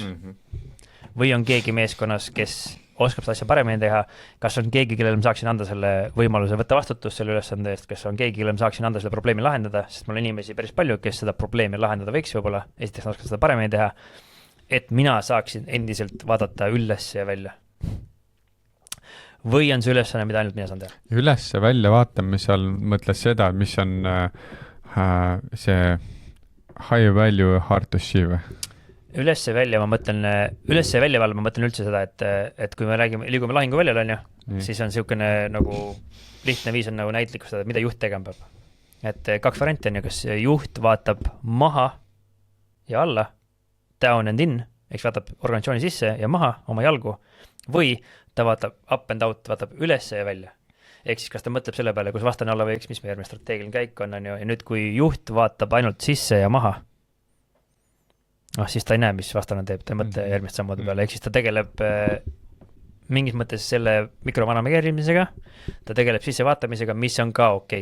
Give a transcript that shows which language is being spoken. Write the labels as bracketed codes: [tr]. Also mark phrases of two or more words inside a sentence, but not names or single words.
[et] Või on keegi meeskonnas, kes oskab seda asja paremini teha, kas on keegi, kellele ma saaksin anda selle võimaluse võtta vastutus selle ülesande eest, kas on keegi, kellele ma saaksin anda selle probleemi lahendada, sest mul on inimesi päris palju, kes seda probleemi lahendada võiks võib-olla, esiteks ma oskan seda paremini teha, et mina saaksin endiselt vaadata üles ja välja. Või on see ülesanne, mida ainult mina saan teha? Üles ja välja vaatamine seal mõtles seda, mis on see [en] high value, hard to achieve. [et] Üles ja välja ma mõtlen üldse seda, et kui me liigume lahingu väljal, on ju, siis on niisugune nagu lihtne viis on nagu näitlikustada, mida juht tegema peab. Et 2 varianti on ju, kas juht vaatab maha ja alla, [en] down and in, [et] eks vaatab organisatsiooni sisse ja maha oma jalgu, või ta vaatab [en] up and out, [et] vaatab üles ja välja. Ehk siis kas ta mõtleb selle peale, kus vastane alla võiks, mis meie järgmine strateegiline käik on ju, ja nüüd kui juht vaatab ainult sisse ja maha, siis ta ei näe, mis vastane teeb, ta ei mõtle järgmist sammude peale, ehk siis ta tegeleb mingis mõttes selle mikromanageerimisega, ta tegeleb sissevaatamisega, mis on ka okei.